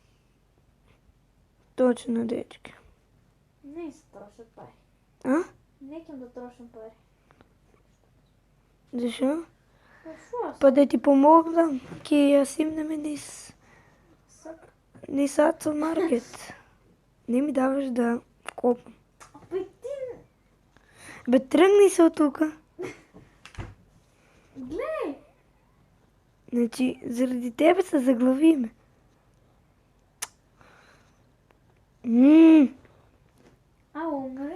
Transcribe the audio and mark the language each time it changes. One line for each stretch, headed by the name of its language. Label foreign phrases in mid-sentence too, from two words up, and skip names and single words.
Macedonian: Точно, дечки. Не се трошат пари. Некам да трошам пари. Зашо? Шо? Па да ти помогнам, ќе ја симнеме низ Атсо Маркет. Не ми даваш да копам. Бе ти...
Bulgarian: Бе, тръгни се от тука.
Macedonian: Глей! Значи, заради тебе се заглавиме. Умре?